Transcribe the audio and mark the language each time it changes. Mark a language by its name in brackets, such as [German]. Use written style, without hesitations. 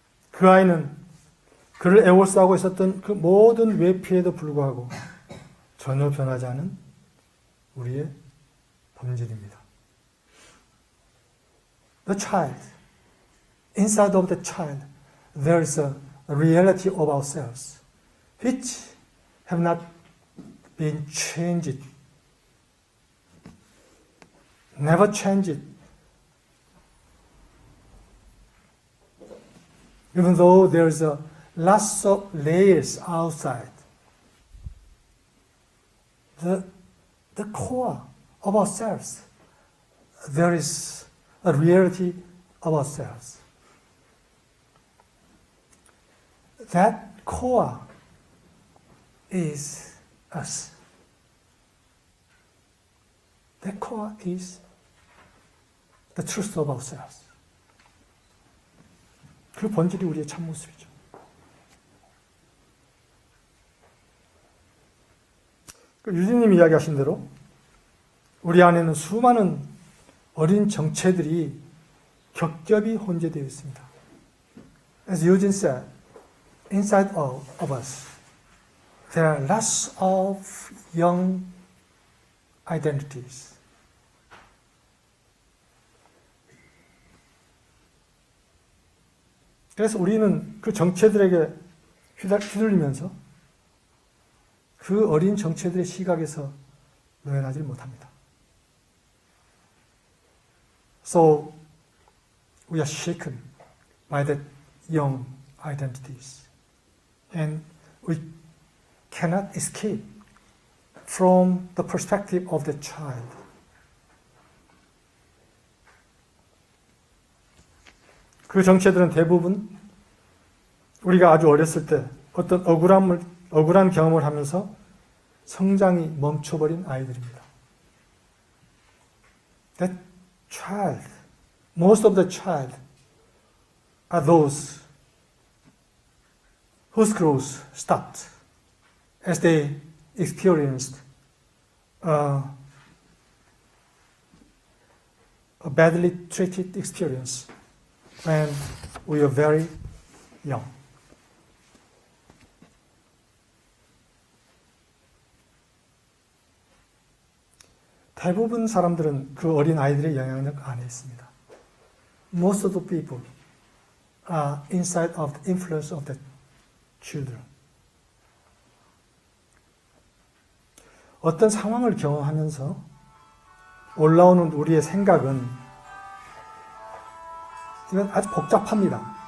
[Korean] 그 아이는 그를 애워싸고 있었던 그 모든 외피에도 불구하고 전혀 변하지 않은 우리의 본질입니다. [English] The child, inside of the child, there is a reality of ourselves, which have not been changed, never changed. Even though there's a lots of layers outside, the core of ourselves, there is a reality of ourselves. That core is us. That core is the truth of ourselves. [Korean] 그 본질이 우리의 참모습이죠. 유진님이 이야기하신 대로 우리 안에는 수많은 어린 정체들이 겹겹이 혼재되어 있습니다. [English] As Eugene said, inside of us, there are lots of young identities. [Korean] 그래서 우리는 그 정체들에게 휘둘리면서 그 어린 정체들의 시각에서 노연하지 못합니다. [English] So we are shaken by the young identities, and we cannot escape from the perspective of the child. [Korean] 그 정체들은 대부분 우리가 아주 어렸을 때 어떤 억울한 경험을 하면서 성장이 멈춰버린 아이들입니다. [English] That child, most of the child are those whose growth stopped as they experienced a badly treated experience when we were very young. [Korean] 대부분 사람들은 그 어린 아이들의 영향력 안에 있습니다. [English] Most of the people are inside of the influence of the children. [Korean] 어떤 상황을 경험하면서 올라오는 우리의 생각은 이건 아주 복잡합니다.